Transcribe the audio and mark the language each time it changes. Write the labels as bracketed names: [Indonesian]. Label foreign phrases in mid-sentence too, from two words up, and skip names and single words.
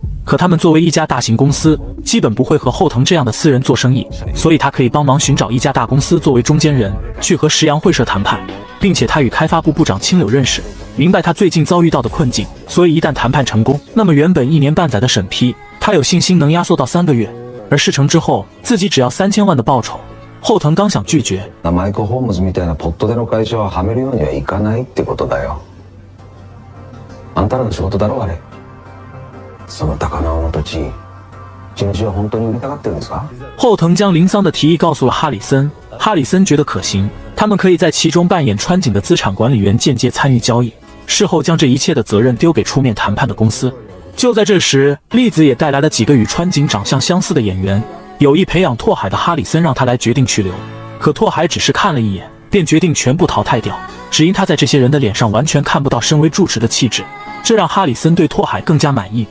[Chinese] 可他们作为一家大型公司，基本不会和后藤这样的私人做生意，所以他可以帮忙寻找一家大公司作为中间人，去和石阳会社谈判。并且他与开发部部长青柳认识，明白他最近遭遇到的困境，所以一旦谈判成功，那么原本1年半载的审批，他有信心能压缩到3个月。而事成之后，自己只要3000万的报酬。后藤刚想拒绝， [Japanese] マイクホームズみたいなポットでの会社ははめるようにはいかないってことだよ。あんたらの仕事だろあれ。その高輪の土地、地主は本当に売りたがってるんですか？ [Chinese] 后藤将林桑的提议告诉了哈里森，哈里森觉得可行，他们可以在其中扮演川井的资产管理员，间接参与交易，事后将这一切的责任丢给出面谈判的公司。就在这时，栗子也带来了几个与川井长相相似的演员。有意培养拓海的哈里森让他来决定去留，可拓海只是看了一眼，便决定全部淘汰掉，只因他在这些人的脸上完全看不到身为住持的气质，这让哈里森对拓海更加满意。